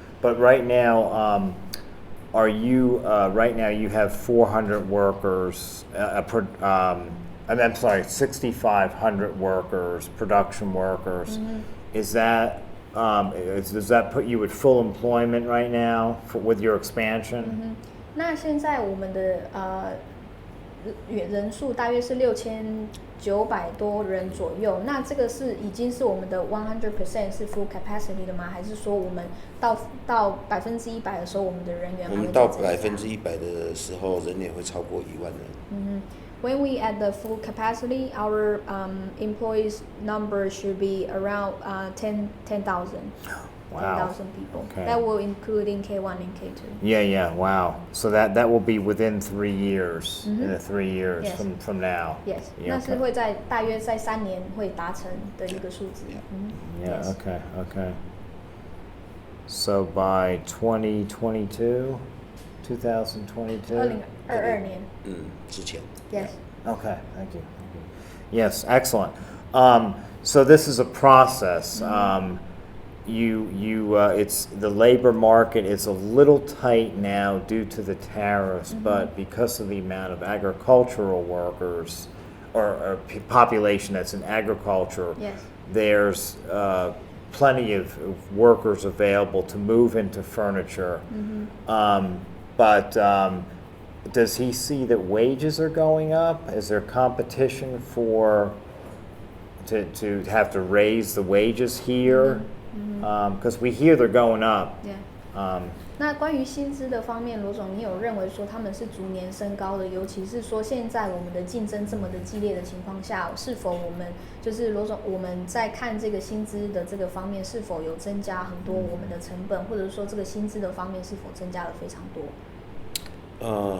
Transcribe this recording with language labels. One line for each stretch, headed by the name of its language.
English: But right now, right now you have 400 workers, I'm sorry, 6,500 workers, production workers. Is that, does that put you at full employment right now with your expansion?
Chinese: 那现在我们的人数大约是6900多人左右，那这个是已经是我们的100% 是 full capacity 的吗？还是说我们到100%的时候，我们的人员还会再增加？我们到100%的时候，人也会超过1万人。
English: When we at the full capacity, our employees number should be around 10,000. Wow. 10,000 people. Okay. That will include in K1 and K2. Yeah. Wow. So that will be within 3 years. In the 3 years from now. Yes.
Chinese: 那是会在大约在3年会达成的一个数字。
English: Yeah. Okay. So by 2022, 2022.
Chinese: 2022年。之前。
English: Yes. Okay. Thank you. Yes. Excellent. So this is a process. It's the labor market is a little tight now due to the tariffs, but because of the amount of agricultural workers or population that's in agriculture, there's plenty of workers available to move into furniture. But does he see that wages are going up? Is there competition to have to raise the wages here? Because we hear they're going up. Yeah.
Chinese: 那关于薪资的方面，罗总，你有认为说他们是逐年升高的？尤其是说现在我们的竞争这么的激烈的情况下，是否我们就是罗总，我们在看这个薪资的这个方面，是否有增加很多我们的成本，或者说这个薪资的方面是否增加了非常多？